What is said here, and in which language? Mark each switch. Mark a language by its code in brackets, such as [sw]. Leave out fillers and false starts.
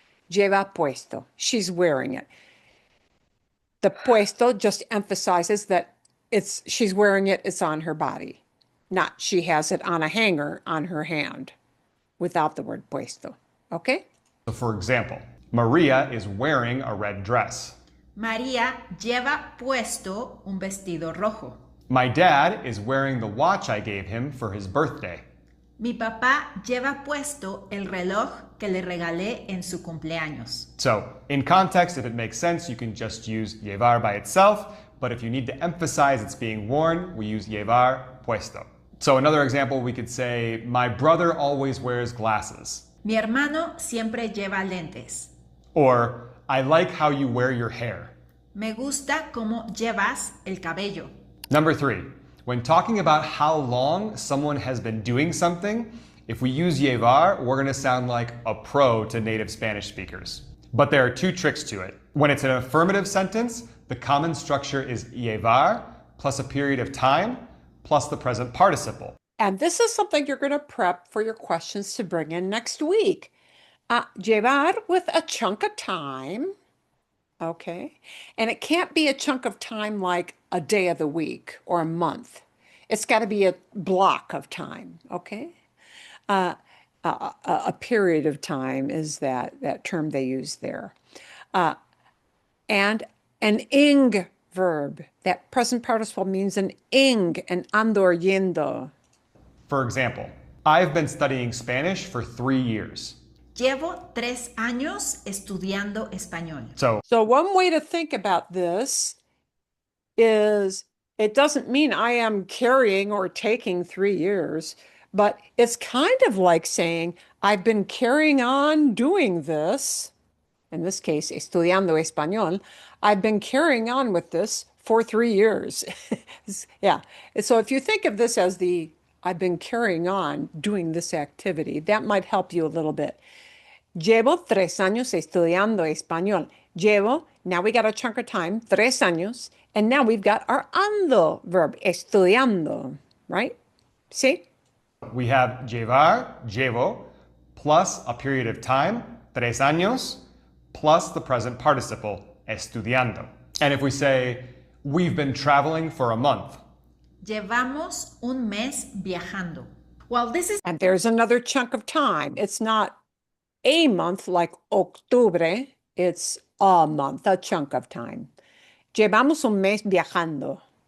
[en] Lleva puesto, she's wearing it. The puesto just emphasizes that she's wearing it, it's on her body. Not she has it on a hanger on her hand without the word puesto. Okay? So for example, Maria is wearing a red dress. [es] María lleva puesto un vestido rojo. [en] My dad is wearing the watch I gave him for his birthday. [es] Mi papá lleva puesto el reloj que le regalé en su cumpleaños. [en] So, in context, if it makes sense, you can just use llevar by itself, but if you need to emphasize it's being worn, we use llevar puesto. So another example, we could say, my brother always wears glasses. [es] Mi hermano siempre lleva lentes. [en] Or, I like how you wear your hair. [es] Me gusta cómo llevas el cabello. [en] Number 3, when talking about how long someone has been doing something, if we use llevar, we're going to sound like a pro to native Spanish speakers. But there are 2 tricks to it. When it's an affirmative sentence, the common structure is llevar plus a period of time plus the present participle. And this is something you're going to prep for your questions to bring in next week. Llevar with a chunk of time. Okay. And it can't be a chunk of time like a day of the week or a month. It's got to be a block of time. Okay. A period of time is that term they use there. And an ing verb. That present participle means an ing, an ando or yendo. For example, I've been studying Spanish for 3 years. [es] Llevo 3 años estudiando español. [en] So one way to think about this is it doesn't mean I am carrying or taking 3 years, but it's kind of like saying I've been carrying on doing this. In this case, estudiando español. I've been carrying on with this for 3 years. Yeah. So if you think of this as I've been carrying on doing this activity, that might help you a little bit. [es] Llevo 3 años estudiando español. [en] Llevo, now we got a chunk of time, 3 años, and now we've got our ando verb, estudiando, right? See? We have llevar, llevo, plus a period of time, 3 años, plus the present participle, estudiando. And if we say, we've been traveling for a month. [es] Llevamos un mes viajando. [en] Well, this is... And there's another chunk of time. It's not a month like octubre. It's a month, a chunk of time. [es] Llevamos un mes viajando.